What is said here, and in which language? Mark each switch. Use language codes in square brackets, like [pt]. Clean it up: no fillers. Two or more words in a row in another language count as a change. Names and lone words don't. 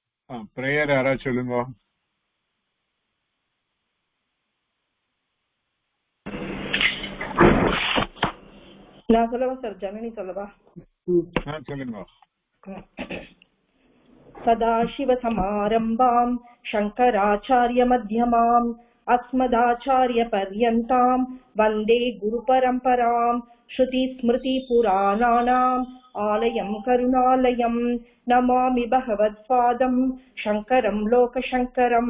[ta] பிரேயர் யாரா சொல்லுங்க. நான் சொல்லவா சார்? ஜனனி சொல்லவா? சொல்லுங்க. [sa] सदाशिवसमारम्भाम् शङ्कराचार्यमध्यमाम् अस्मदाचार्यपर्यन्ताम् वन्दे गुरुपरम्पराम्. श्रुतिस्मृतिपुराणानाम् आलयम् करुणालयम् नमामि भगवत्पादम् शङ्करम् लोकशङ्करम्.